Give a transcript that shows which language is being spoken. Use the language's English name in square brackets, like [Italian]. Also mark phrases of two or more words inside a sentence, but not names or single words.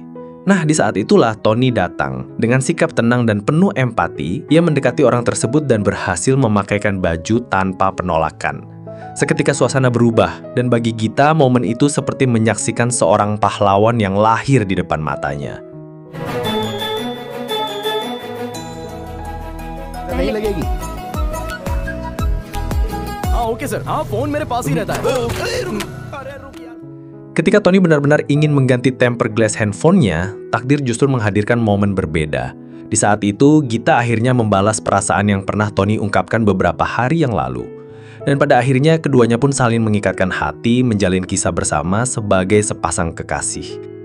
[Indonesian] Nah, di saat itulah Tony datang. Dengan sikap tenang dan penuh empati, ia mendekati orang tersebut dan berhasil memakaikan baju tanpa penolakan. Seketika suasana berubah, dan bagi Gita, momen itu seperti menyaksikan seorang pahlawan yang lahir di depan matanya. [Hindi] नहीं लगेगी। हाँ ओके सर, हाँ फोन मेरे पास ही रहता है। [Indonesian] Ketika Tony benar-benar ingin mengganti [English] tempered glass [Indonesian] handphonenya, takdir justru menghadirkan momen berbeda. Di saat itu, Gita akhirnya membalas perasaan yang pernah Tony ungkapkan beberapa hari yang lalu. Dan pada akhirnya, keduanya pun saling mengikatkan hati, menjalin kisah bersama sebagai sepasang kekasih.